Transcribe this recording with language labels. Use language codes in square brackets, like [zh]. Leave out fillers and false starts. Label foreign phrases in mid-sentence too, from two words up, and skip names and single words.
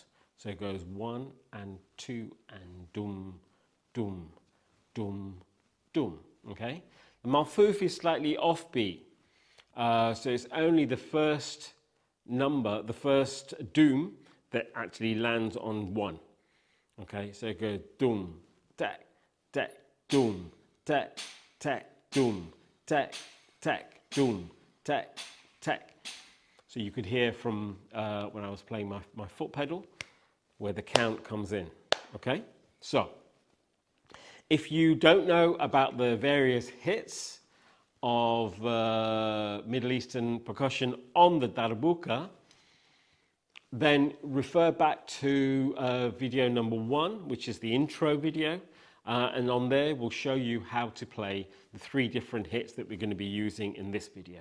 [en] So it goes 1 and 2 and doom, doom, doom, doom. Okay. The Malfuf is slightly offbeat. So it's only the first number, the first doom that actually lands on 1. Okay, so it goes doom, tek, tek, doom, tek, tek, doom, tek, tek, doom, tek, tek. So you could hear from when I was playing my foot pedal where the count comes in. Okay, so if you don't know about the various hits of Middle Eastern percussion on the darbuka, then refer back to video number 1, which is the intro video, and on there we'll show you how to play the 3 different hits that we're going to be using in this video.